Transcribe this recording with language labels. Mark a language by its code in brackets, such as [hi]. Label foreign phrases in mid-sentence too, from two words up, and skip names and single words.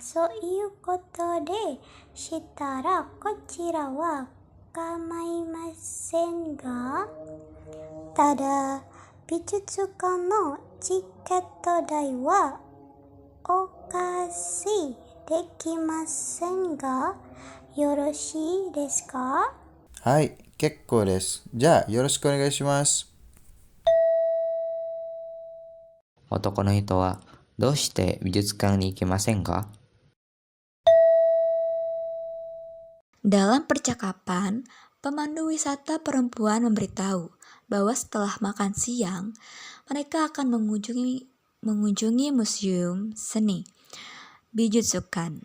[ja] そういうことでしたらこちらは構いませんが、ただ美術館のチケット代はお貸しできませんが、よろしいですか？はい、結構です。じゃあよろしくお願いします。男の人はどうして美術館に行けませんか? [id] Dalam percakapan, pemandu wisata perempuan memberitahu bahwa setelah makan siang, mereka akan mengunjungi museum seni, Bijutsukan.